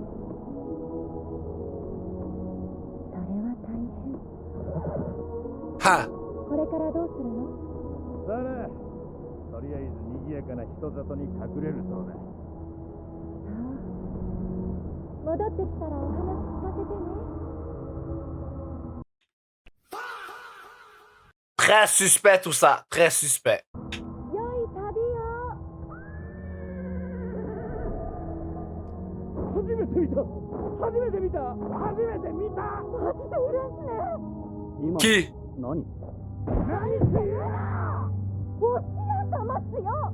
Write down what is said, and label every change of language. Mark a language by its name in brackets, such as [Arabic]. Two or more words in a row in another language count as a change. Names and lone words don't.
[Japanese] それは大変。 Ha! これからどうするの？さあな、とりあえず賑やかな人里に隠れるそうだ。戻ってきたらお話聞かせてね。 [French] Très suspect tout ça. Très suspect. [Japanese] 良い旅を。初めて見た。初めて見た。初めて見た。マジでいるんすね。今 [French] Qui? [Japanese] 何？何って言うな。おしや様っすよ。